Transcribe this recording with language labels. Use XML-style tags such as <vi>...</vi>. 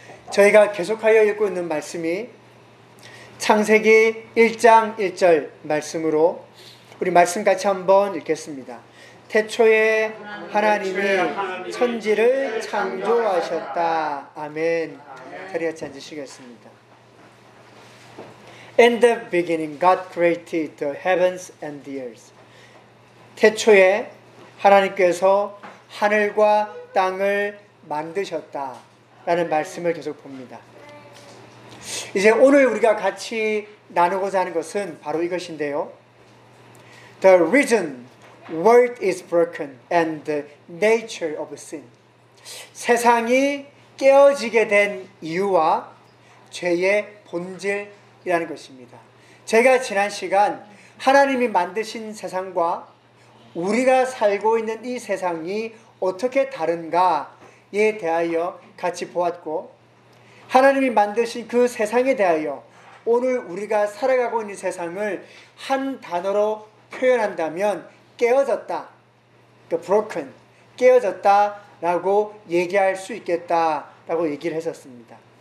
<ko>저희가 계속하여 읽고 있는 말씀이 창세기 1장 1절 말씀으로 우리 말씀 같이 한번 읽겠습니다. 태초에 하나님이 천지를 창조하셨다. 아멘. 자리에 앉으시겠습니다.</ko> <en>In the beginning God created the heavens and the earth.</en> <ko>태초에 하나님께서 하늘과 땅을 만드셨다 라는 말씀을 계속 봅니다. 이제 오늘 우리가 같이 나누고자 하는 것은 바로 이것인데요.</ko> <en>The reason world is broken and the nature of sin.</en> <ko>세상이 깨어지게 된 이유와 죄의 본질이라는 것입니다. 제가 지난 시간 하나님이 만드신 세상과 우리가 살고 있는 이 세상이 어떻게 다른가에 대하여 같이 보았고 하나님이 만드신 그 세상에 대하여 오늘 우리가 살아가고 있는 세상을 한 단어로 표현한다면 깨어졌다, 그러니까 broken, 깨어졌다라고 얘기할 수 있겠다라고 얘기를 했었습니다.</ko>